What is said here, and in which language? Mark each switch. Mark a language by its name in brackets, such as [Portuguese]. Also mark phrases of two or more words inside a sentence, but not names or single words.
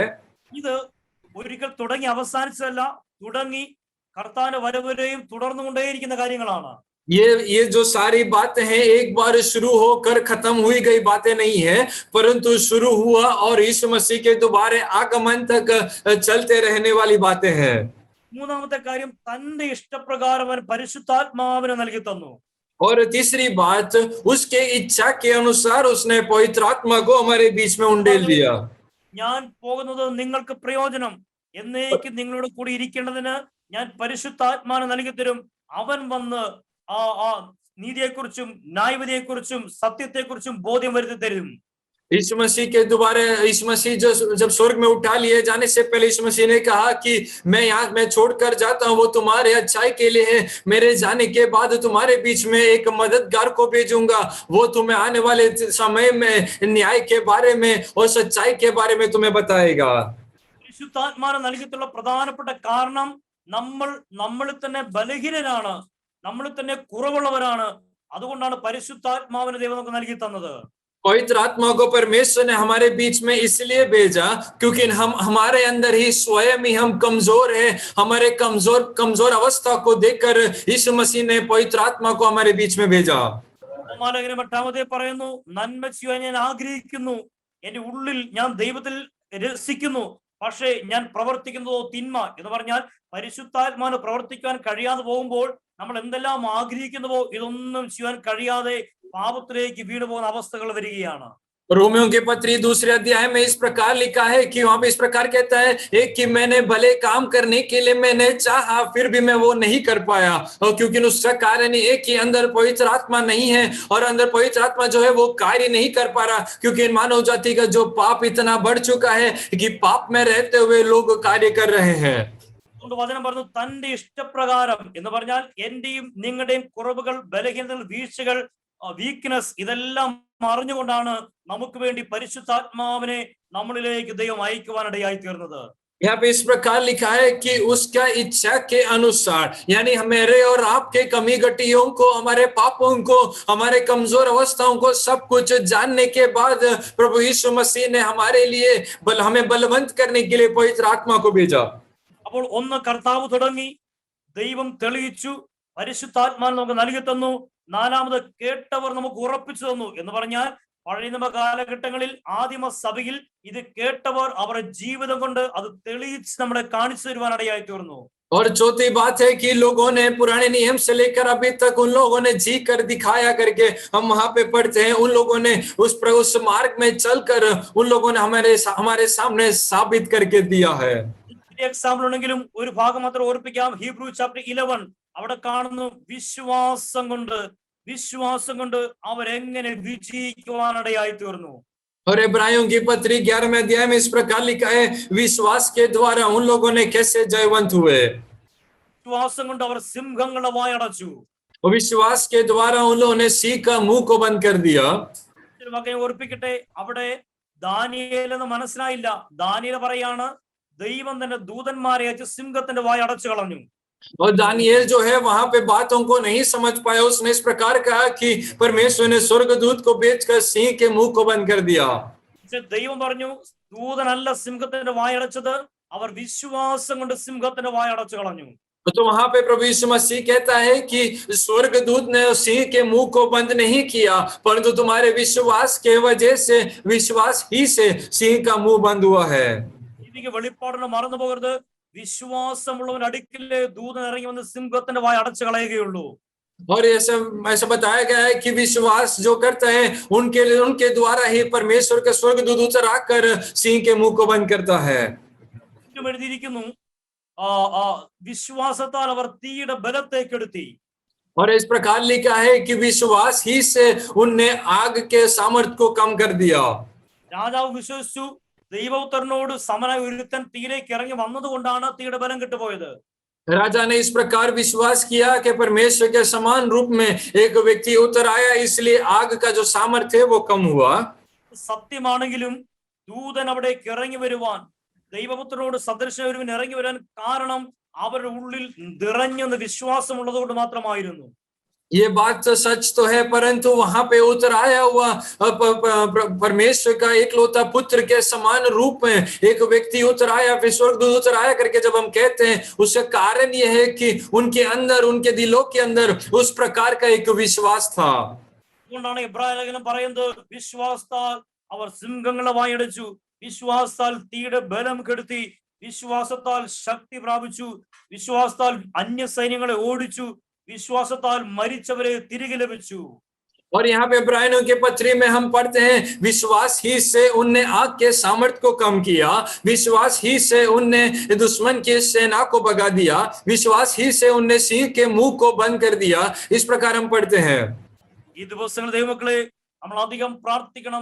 [Malayalam] ഇത് ഒരിക്കൽ തുടങ്ങി അവസാനിച്ചതല്ല, തുടങ്ങി കർത്താവിന്റെ വരവരെയും തുടർന്നുകൊണ്ടേയിരിക്കുന്ന കാര്യങ്ങളാണ്. [Hindi] ये जो सारी बातें हैं एक बार शुरू होकर खत्म हुई गई बातें नहीं है, परंतु शुरू हुआ और यीशु मसीह के दोबारा आगमन तक चलते रहने वाली बातें हैं। [Malayalam] മൂന്നാമത്തെ കാര്യം, തന്റെ ഇഷ്ടപ്രകാരം അവൻ പരിശുദ്ധാത്മാവിനെ നൽകി തന്നു. [Hindi] और तीसरी बात, उसके इच्छा के अनुसार उसने पवित्र आत्मा को हमारे बीच में उंडेल दिया। [Malayalam] ഞാൻ പോകുന്നത് നിങ്ങൾക്ക് പ്രയോജനം, എന്നേക്കും നിങ്ങളോട് കൂടി ഇരിക്കേണ്ടതിന് ഞാൻ പരിശുദ്ധാത്മാവിനെ നൽകി തരും. അവൻ വന്ന് ആ നീതിയെക്കുറിച്ചും ന്യായവിധിയെക്കുറിച്ചും സത്യത്തെക്കുറിച്ചും ബോധ്യം വരുത്തി തരും. [Hindi] यीशु मसीह के दोबारा, यीशु मसीह जब स्वर्ग में उठा लिए जाने से पहले यीशु मसीह ने कहा कि मैं छोड़कर जाता हूँ, वो तुम्हारे अच्छाई के लिए है। मेरे जाने के बाद तुम्हारे बीच में एक मददगार को भेजूंगा, वो तुम्हें आने वाले समय में न्याय के बारे में और सच्चाई के बारे में तुम्हें बताएगा। [Malayalam] പരിശുദ്ധാത്മാവിനെ നൽകിയിട്ടുള്ള പ്രധാനപ്പെട്ട കാരണം, നമ്മളിൽ തന്നെ ബലഹീനരാണ്, നമ്മളിൽ തന്നെ കുറവുള്ളവരാണ്. അതുകൊണ്ടാണ് പരിശുദ്ധാത്മാവിനെ ദൈവം നമുക്ക് നൽകി തന്നത്. [Hindi] पवित्र आत्मा को परमेश्वर ने हमारे बीच में इसलिए भेजा क्योंकि हम हमारे अंदर ही स्वयं ही हम कमजोर हैं। हमारे कमजोर अवस्था को देखकर यीशु मसीह ने पवित्र आत्मा को हमारे बीच में भेजा। [Malayalam] എട്ടാമത്തെ പറയുന്നു, നന്മ ചെയ്യാൻ ഞാൻ ആഗ്രഹിക്കുന്നു, എന്റെ ഉള്ളിൽ ഞാൻ ദൈവത്തിൽ രസിക്കുന്നു, പക്ഷേ ഞാൻ പ്രവർത്തിക്കുന്നതോ തിന്മ. എന്ന് പറഞ്ഞാൽ പരിശുദ്ധാത്മാവിന് പ്രവർത്തിക്കാൻ കഴിയാതെ പോകുമ്പോൾ നമ്മൾ എന്തെല്ലാം ആഗ്രഹിക്കുന്നുവോ ഇതൊന്നും ചെയ്യാൻ കഴിയാതെ പാപത്തിലേക്ക് വീണു പോകുന്ന അവസ്ഥകൾ വരികയാണ്. [Hindi] रोमियों की पत्री दूसरे अध्याय में इस प्रकार लिखा है कि वहां पे इस प्रकार कहता है एक कि मैंने भले काम करने के लिए मैंने चाहा फिर भी मैं वो नहीं कर पाया, और क्योंकि उसका कारण एक कि अंदर पवित्र आत्मा नहीं है और अंदर पवित्र आत्मा जो है वो कार्य नहीं कर पा रहा, क्योंकि मानव जाति का जो पाप इतना बढ़ चुका है कि पाप में रहते हुए लोग कार्य कर रहे हैं। [Malayalam] അതുകൊണ്ട് വചനം പറഞ്ഞു തന്റെ ഇഷ്ടപ്രകാരം എന്ന് പറഞ്ഞാൽ എന്റെയും നിങ്ങളുടെയും കുറവുകൾ, ബലഹീനതകൾ, വീഴ്ചകൾ, വീക്ക്നെസ് ഇതെല്ലാം അറിഞ്ഞുകൊണ്ടാണ് നമുക്ക് വേണ്ടി പരിശുദ്ധാത്മാവിനെ നമ്മളിലേക്ക് ദൈവം അയക്കുവാനിടയായി തീർന്നത്. [Hindi] यहाँ पे इस प्रकार लिखा है कि उसका इच्छा के अनुसार, यानी हमारे और आपके कमी घटियों को, हमारे पापों को, हमारे कमजोर अवस्थाओं को सब कुछ जानने के बाद प्रभु यीशु मसीह ने हमारे लिए हमें बलवंत करने के लिए पवित्र आत्मा को भेजा। [Malayalam] അപ്പോൾ ഒന്ന് കർത്താവ് തുടങ്ങി, ദൈവം തെളിയിച്ചു, പരിശുദ്ധാത്മാവിനെ നമുക്ക് നൽകി തന്നു. നാലാമത് കേട്ടവർ നമുക്ക് ഉറപ്പിച്ചു തന്നു എന്ന് പറഞ്ഞാൽ പഴയ നിയമ കാലഘട്ടങ്ങളിൽ ആദിമ സഭയിൽ ഇത് കേട്ടവർ അവരുടെ ജീവിതം കൊണ്ട് അത് തെളിയിച്ച് നമ്മളെ കാണിച്ചു തരുവാനിടയായി തീർന്നു. [Hindi] और चौथी बात है कि लोगों ने पुराने नियम से लेकर अभी तक उन लोगों ने जी कर दिखाया करके हम वहां पे पढ़ते हैं, उन लोगों ने उस मार्ग में चलकर उन लोगों ने हमारे सामने साबित करके दिया है। [Malayalam] എക്സാമ്പിൾ ഉണ്ടെങ്കിലും ഒരു ഭാഗം മാത്രം ഓർപ്പിക്കാം. ഹീബ്രു ചാപ്റ്റർ 11 അവിടെ കാണുന്നു വിശ്വാസം കൊണ്ട് അവരെങ്ങനെ വിജയിക്കുവാനിടയായി തീർന്നു. [Hindi] और इब्रानियों की पत्री 11वें अध्याय में इस प्रकार लिखा है विश्वास के द्वारा उन लोगों ने कैसे जयवंत हुए। [Malayalam] വിശ്വാസം കൊണ്ട് അവർ സിംഹങ്ങളുടെ വായടച്ചു. [Hindi] और विश्वास के द्वारा उन लोगों ने सिंह का मुंह को बंद कर दिया। [Malayalam] ഓർപ്പിക്കട്ടെ, അവിടെ ദാനിയേൽ എന്ന് മനസ്സിലായില്ല. ദാനിയേൽ പറയാണ് ദൈവം തന്നെ ദൂതന്മാരെ അയച്ച് സിംഹത്തിന്റെ വായ അടച്ചു കളഞ്ഞു. [Hindi] और दानिയേल जो है वहां पे बातों को नहीं समझ पाया, उसने इस प्रकार कहा कि परमेश्वर ने स्वर्गदूत को भेजकर सिंह के मुंह को बंद कर दिया। [Malayalam] ദൈവം പറഞ്ഞു ദൂതനല്ല സിംഹത്തിന്റെ വായ അടച്ചത്, അവർ വിശ്വാസം കൊണ്ട് സിംഹത്തിന്റെ വായ അടച്ചു കളഞ്ഞു. [Hindi] तो वहां पे प्रभु यीशु मसीह कहता है कि स्वर्गदूत ने सिंह के मुंह को बंद नहीं किया, परंतु तुम्हारे विश्वास के वजह से, विश्वास ही से सिंह का मुंह बंद हुआ है। [Malayalam] വെളിപ്പാടിനെ മറന്നു പോകരുത്. വിശ്വാസമുള്ളവൻ അടുക്കിലെ ദൂതൻ ഇറങ്ങി വന്ന് സിംഹത്തിന്റെ വായ അടച്ചു കളയുകയുള്ളൂ. [Hindi] और ऐसा बताया गया है कि विश्वास जो करता है उनके द्वारा ही परमेश्वर के स्वर्गदूत उतर आकर सिंह के मुंह को बंद करता है। [Malayalam] എഴുതിയിരിക്കുന്നു വിശ്വാസത്താൽ അവർ തീയുടെ ബലത്തെ കെടുത്തി. [Hindi] और इस प्रकार लिखा है कि विश्वास ही से उनने आग के सामर्थ्य को कम कर दिया। [Malayalam] രാജാവ് വിശ്വസിച്ചു. ദൈവപുത്രനോട് സമനായ ഒരുത്തൻ തീയിലേക്ക് ഇറങ്ങി വന്നതുകൊണ്ടാണ് തീയുടെ ബലം കെട്ടുപോയത്. [Hindi] राजा ने इस प्रकार विश्वास किया कि परमेश्वर के समान रूप में एक व्यक्ति उतर आया, इसलिए आग का जो सामर्थ्य है वो कम हुआ। [Malayalam] സത്യമാണെങ്കിലും ദൂതൻ അവിടേക്ക് ഇറങ്ങി വരുവാൻ, ദൈവപുത്രനോട് സദൃശ ഒരുവൻ ഇറങ്ങി വരാൻ കാരണം അവരുടെ ഉള്ളിൽ നിറഞ്ഞെന്ന് വിശ്വാസമുള്ളത് കൊണ്ട് മാത്രമായിരുന്നു. [Hindi] ये बात तो सच तो है, परंतु वहां पे उतर आया हुआ परमेश्वर का एकलौता पुत्र के समान रूप में एक व्यक्ति उतर आया, फिर स्वर्गदूत उतर आया करके जब हम कहते हैं उसका कारण यह है कि उनके अंदर, उनके दिलों के अंदर उस प्रकार का एक विश्वास था। [Malayalam] അതുകൊണ്ടാണ് എബ്രായ ലേഖനം പറയുന്നത് വിശ്വാസത്താൽ അവർ സിംഹങ്ങളെ വായടച്ചു, വിശ്വാസത്താൽ തീയുടെ ബലം കെടുത്തി, വിശ്വാസത്താൽ ശക്തി പ്രാപിച്ചു, വിശ്വാസത്താൽ അന്യ സൈന്യങ്ങളെ ഓടിച്ചു, വിശ്വാസത്താൽ മരിച്ചവരെ തിരികെ ലഭിച്ചു. [Hindi] और यहाँ पे इब्रानियों के पत्री में हम पढ़ते हैं विश्वास ही से उनने आग के सामर्थ्य को कम किया, विश्वास ही से उनने दुश्मन की सेना को भगा दिया, विश्वास ही से उनने सिंह के मुंह को बंद कर दिया। इस प्रकार हम पढ़ते हैं। [Malayalam] ഈ ദിവസങ്ങൾ ദൈവമക്കളെ നമ്മൾ അധികം പ്രാർത്ഥിക്കണം.